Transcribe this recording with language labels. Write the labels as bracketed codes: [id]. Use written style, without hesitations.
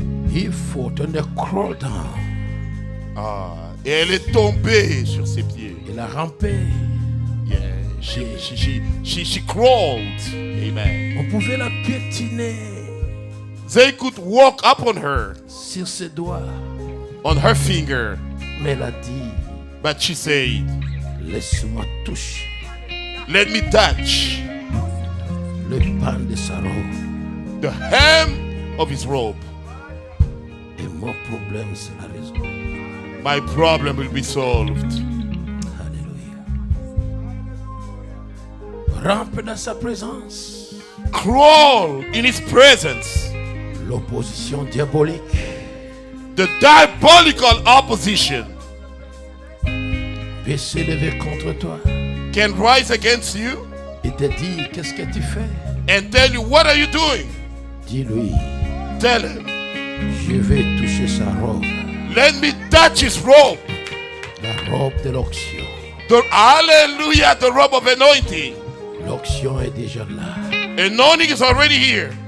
[en] He fought and they crawled down. [fr] Et elle est tombée sur ses pieds. Il a rampé. [en] Yeah. She crawled. Amen. [fr] On pouvait la piétiner [en] They could walk up on her, [fr] sur ses doigts. [en] on her finger. [fr] Mais elle a dit, [en] But she said, [fr] laisse-moi toucher [en] let me touch [fr] le pan de sa robe. [en] the hem of his robe. [fr] Et mon problème sera résolu. [en] My problem will be solved. [fr] Alléluia. Rampe dans sa présence. [en] Crawl in his presence. [fr] L'opposition diabolique [en] The diabolical opposition [fr] peut s'élever contre toi [en] can rise against you [fr] et te dire qu'est-ce que tu fais. [en] and tell you, what are you doing? [fr] Dis-lui, [en] Tell him, [fr] je vais toucher sa robe, [en] let me touch his robe. [fr] la robe de l'onction. [en] Hallelujah, the robe of anointing. [fr] L'onction est déjà là. [en] Anointing is already here.